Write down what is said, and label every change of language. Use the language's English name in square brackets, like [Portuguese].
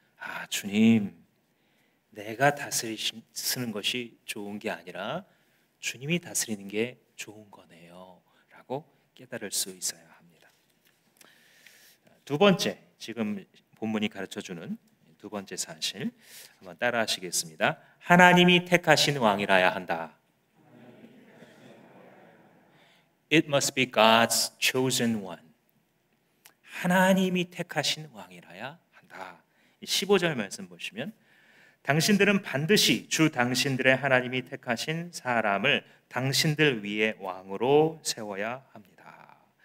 [Korean] 아, 주님, 내가 다스리시는 것이 좋은 게 아니라 주님이 다스리는 게 좋은 거네요 라고 깨달을 수 있어야 합니다. 두 번째, 지금 본문이 가르쳐주는 두 번째 사실 한번 따라 하시겠습니다. 하나님이 택하신 왕이라야 한다. [English] It must be God's chosen one. [Korean] 하나님이 택하신 왕이라야 한다. 15절 말씀 보시면, 당신들은 반드시 주 당신들의 하나님이 택하신 사람을 당신들 위에 왕으로 세워야 합니다.